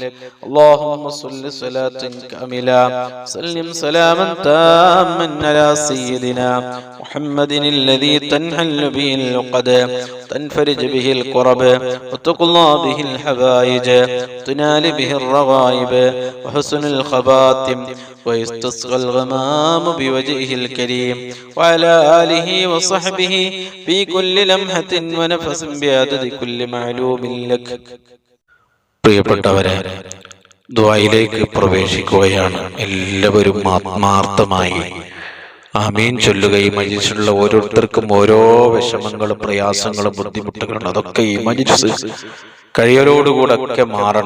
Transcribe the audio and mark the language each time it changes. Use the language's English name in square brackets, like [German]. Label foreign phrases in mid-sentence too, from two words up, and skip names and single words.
[Arabic] اللهم صل صلاة كاملة سلم سلاما تاما على سيدنا محمد الذي تنحل به اللقد تنفرج به الكرب وتقضى به الحوائج تنال به الرغائب وحسن الخواتم ويستسقى الغمام بوجهه الكريم وعلى آله وصحبه في كل لمحة ونفس بعدد كل معلوم لك. [Malayalam] പ്രിയപ്പെട്ടവരെ, ദുആയിലേക്ക് പ്രവേശിക്കുകയാണ്. എല്ലാവരും ആത്മാർത്ഥമായി ആമീൻ ചൊല്ലുകയും മജ്‌ലിസിലുള്ള ഓരോരുത്തർക്കും ഓരോ വിഷമങ്ങളും പ്രയാസങ്ങളും ബുദ്ധിമുട്ടുകളും അതൊക്കെ ഈ മജ്‌ലിസ് കഴിയലോടുകൂടെ ഒക്കെ മാറണം.